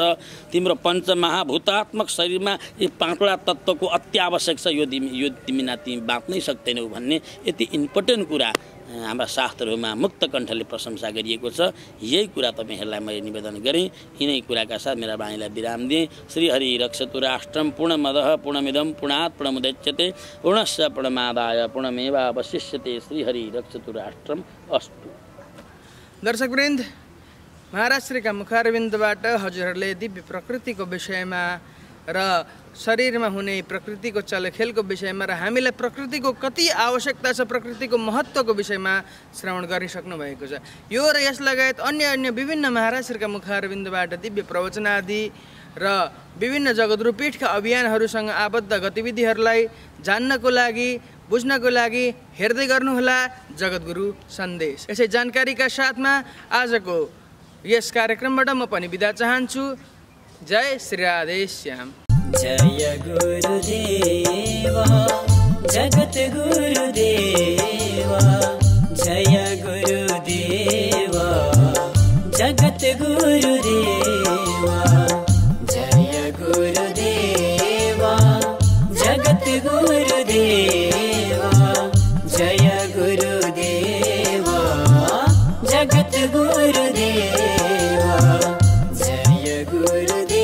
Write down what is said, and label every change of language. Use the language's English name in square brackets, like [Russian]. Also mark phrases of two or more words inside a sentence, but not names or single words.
[Nepali] तिम्रो पञ्चमहाभूतात्मक शरीरमा यी 5वटा तत्त्वको अत्यावश्यक छ, यो तिमी बाँच्नै सक्दैनौ भन्ने यति इम्पोर्टेन्ट कुरा हाम्रा शास्त्रहरूमा मुक्त कण्ठले प्रशंसा गरिएको छ। यही कुरा तपाईँहरूलाई मैले निवेदन गरेँ। यिनै कुराका साथ मेरा वाणीलाई विराम दिएँ। [Sanskrit] श्रीहरि रक्षतु राष्ट्रम पूर्णमदः पूर्णमिदं पूर्णात् पूर्णमुदच्यते पूर्णस्य पूर्णमादाय पूर्णमेवावशिष्यते। श्रीहरि रक्षतु राष्ट्रम अस्तु। [Nepali] दर्शकवृन्द, महाराज श्रीका मुखारविन्दबाट हजुरहरूले दिव्य प्रकृतिको विषयमा र शरीरमा हुने प्रकृतिको चलखेलको विषयमा र हामीलाई प्रकृतिको कति आवश्यकता छ, प्रकृतिको महत्त्वको विषयमा श्रवण गरिसक्नु भएको छ। यो र यस लगायत अन्य विभिन्न महाराज श्रीका मुखारविन्दबाट दिव्य प्रवचन आदि र विभिन्न जगद्गुरुपीठका अभियानहरूसँग आबद्ध गतिविधिहरूलाई जान्नको लागि, बुझ्नको लागि हेर्दै गर्नुहोला जगद्गुरु सन्देश। यसै जानकारीका साथमा आजको यस कार्यक्रमबाट म पनि बिदा चाहन्छु। जय श्री राधेश्याम। [Sanskrit] जय गुरुदेवा जगत गुरुदेवा, जय गुरुदेवा जगत गुरुदेवा, जय गुरुदेवा जगत गुरुदेवा, जय गुरुदेवा जगत गुरुदेवा, जय गुरु